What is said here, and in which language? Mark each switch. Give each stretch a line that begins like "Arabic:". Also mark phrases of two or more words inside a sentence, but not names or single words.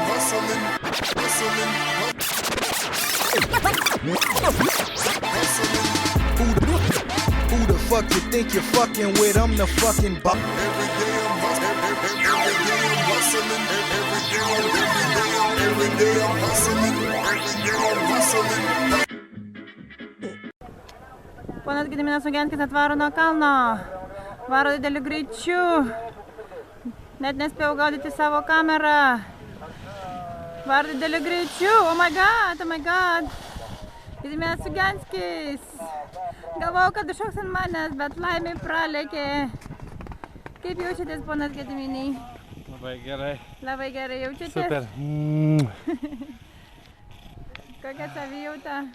English: Who the fuck you think you're fucking with? I'm the fucking boss. Every day I'm hustling.
Lithuanian: Ponas Gediminas Ugianskis atvaro nuo kalno, varo dideliu greičiu, net nespėjau gaudyti savo kamerą, varo dideliu greičiu,
English: oh my god,
Lithuanian: Gediminas Ugianskis, galvojau, kad iššoks ant manęs, bet laimiai pralėkė. Kaip jaučiatės, ponas Gediminai? Labai gerai. Labai gerai jaučiatės? Super. Kokia savijauta?